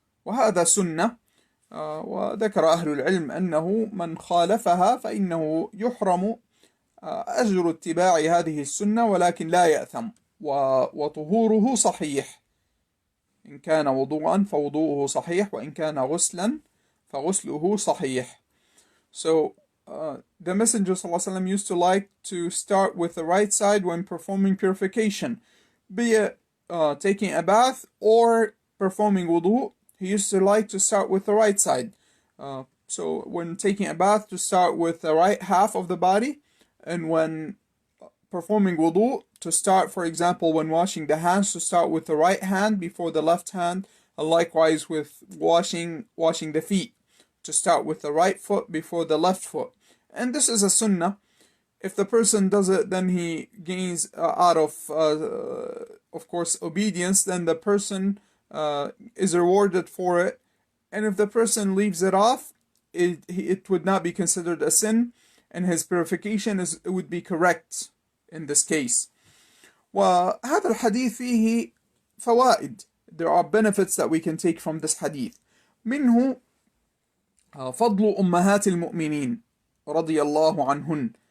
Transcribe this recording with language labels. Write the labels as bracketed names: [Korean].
[Arabic] وهذا سنة، وذكر أهل العلم أنه من خالفها فإنه يحرم أجر اتباع هذه السنة، ولكن لا يأثم، وطهوره صحيح. إن كان وضوءا فوضوءه صحيح وإن كان غسلا فغسله صحيح. [English] So the Messenger ﷺ used to like to start with the right side when performing purification, be it taking a bath or performing wudu. He used to like to start with the right side. So when taking a bath, to start with the right half of the body, and when performing wudu, to start, for example, when washing the hands, to start with the right hand before the left hand, and likewise with washing the feet, to start with the right foot before the left foot. And this is a sunnah. If the person does it, then he gains out of course, obedience, then the person is rewarded for it. And if the person leaves it off, it would not be considered a sin, and his purification would be correct in this case. [Arabic] وهذا الحديث فيه فوائد. [English] There are benefits that we can take from this hadith. [Arabic] منه فضل أمهات المؤمنين رضي الله عنهن.